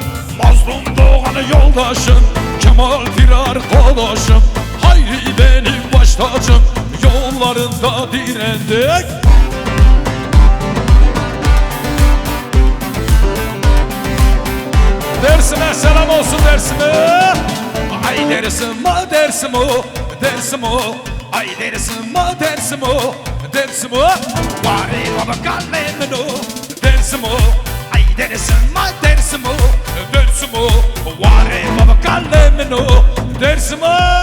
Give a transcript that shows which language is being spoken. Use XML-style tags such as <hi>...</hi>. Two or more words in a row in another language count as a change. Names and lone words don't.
<tr>Mazlum doğanı yoldaşım, Kemal Fil arkadaşım. Hayri benim baş tacım, yollarında direndik. Dersim'e selam olsun Dersim'e.</tr> <zza>Ay Dersim o, Dersim o, Dersim o. Ay Dersim o, Dersim o, Dersim o. Vari baba kallemin o, Dersim o. Ay Dersim o, Dersim o, Dersim o. Vari baba kallemin o, Dersim o.</zza>